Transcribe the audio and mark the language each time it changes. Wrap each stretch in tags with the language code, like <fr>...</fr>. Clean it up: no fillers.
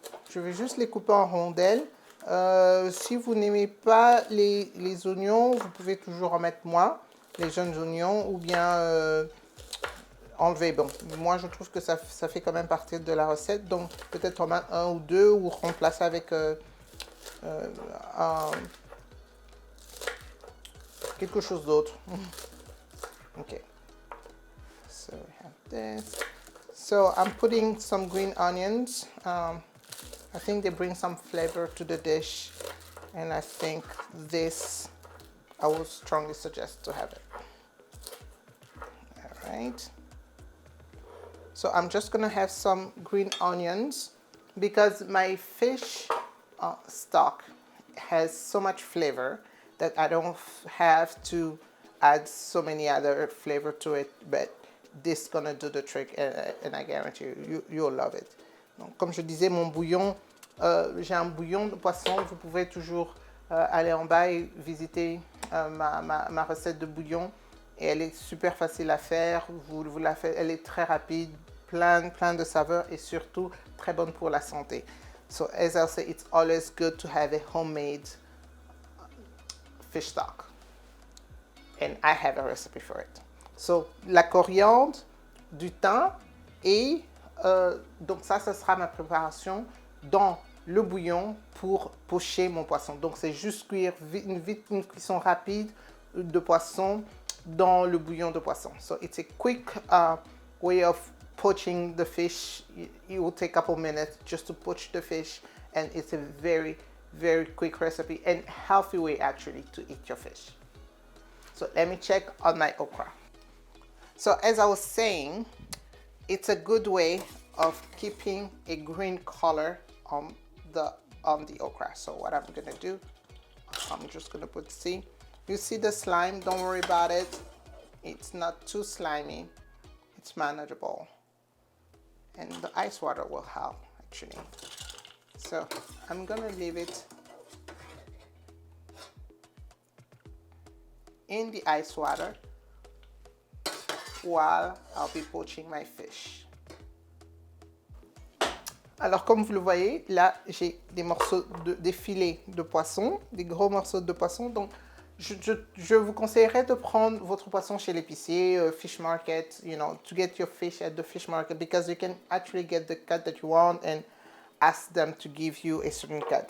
<fr>Je vais juste les couper en rondelles. Si vous n'aimez pas les oignons, vous pouvez toujours en mettre moins, les jeunes oignons, ou bien enlever. Bon, moi je trouve que ça fait quand même partie de la recette, donc peut-être en mettre un ou deux, ou remplacer avec quelque chose d'autre.</fr> <en>Okay, so we have this. So I'm putting some green onions. I think they bring some flavor to the dish, and I think this, I would strongly suggest to have it. All right. So I'm just gonna have some green onions because my fish stock has so much flavor that I don't have to add so many other flavor to it, but this is gonna do the trick, and I guarantee you'll love it.</en> <fr>Donc, comme je disais, mon bouillon, j'ai un bouillon de poisson. Vous pouvez toujours aller en bas et visiter ma recette de bouillon. Et elle est super facile à faire. Vous la faites, elle est très rapide, plein de saveurs et surtout très bonne pour la santé.</fr> <en>So as I say, it's always good to have a homemade fish stock. And I have a recipe for it.</en> <fr>So la coriandre, du thym et donc ça sera ma préparation dans le bouillon pour pocher mon poisson. Donc c'est juste cuire une cuisson rapide de poisson dans le bouillon de poisson.</fr> <en>So it's a quick way of poaching the fish, it will take a couple minutes just to poach the fish, and it's a very, very quick recipe and healthy way actually to eat your fish. So let me check on my okra. So as I was saying, it's a good way of keeping a green color on the okra. So what I'm gonna do, I'm just gonna put, see, you see the slime, don't worry about it. It's not too slimy, it's manageable. And the ice water will help actually. So I'm gonna leave it in the ice water while I'll be poaching my fish.</en> <fr>Alors comme vous le voyez, là j'ai des morceaux des filets de poisson, des gros morceaux de poisson. Donc je vous conseillerais de prendre votre poisson chez l'épicier,</fr> <en>fish market, you know, to get your fish at the fish market, because you can actually get the cut that you want and ask them to give you a certain cut.</en>